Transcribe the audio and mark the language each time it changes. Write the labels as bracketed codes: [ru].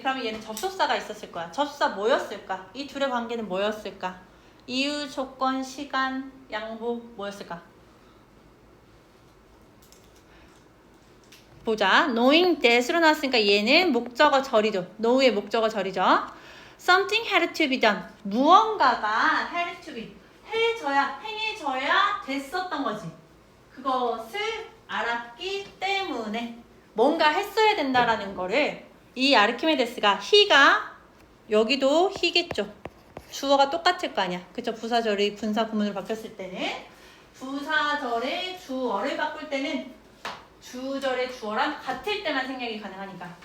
[ko] 그러면 얘는 접속사가 있었을 거야. 접속사 뭐였을까? 이 둘의 관계는 뭐였을까? 이유, 조건, 시간, 양보 뭐였을까? 보자. [en] knowing that [ko] 으로 나왔으니까 얘는 목적어 절이죠. know의 목적어 절이죠. [en] something had to be done. [ko] 무언가가 [en] had to be. [ko] 행해져야 됐었던 거지. 그것을 알았기 때문에 뭔가 했어야 된다라는 거를 이 아르키메데스가 he가 여기도 he겠죠. 주어가 똑같을 거 아니야. 그쵸? 부사절이 분사 구문으로 바뀌었을 때는 부사절의 주어를 바꿀 때는 주절의 주어랑 같을 때만 생략이 가능하니까.